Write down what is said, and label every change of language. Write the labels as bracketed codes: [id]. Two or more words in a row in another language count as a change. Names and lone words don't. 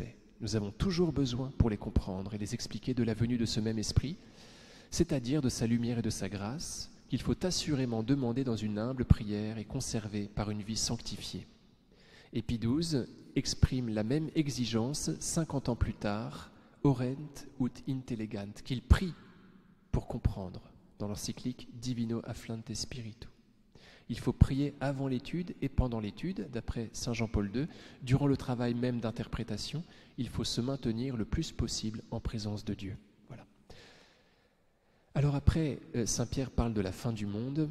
[fr] Nous avons toujours besoin, pour les comprendre et les expliquer, de la venue de ce même esprit, c'est-à-dire de sa lumière et de sa grâce, qu'il faut assurément demander dans une humble prière et conserver par une vie sanctifiée. Et Pie XII exprime la même exigence 50 ans plus tard, [la] Orent ut intellegant, [fr] qu'il prie pour comprendre, dans l'encyclique Divino Afflante Spiritu. Il faut prier avant l'étude et pendant l'étude, d'après saint Jean-Paul II. Durant le travail même d'interprétation, il faut se maintenir le plus possible en présence de Dieu. Voilà. Alors après, saint Pierre parle de la fin du monde.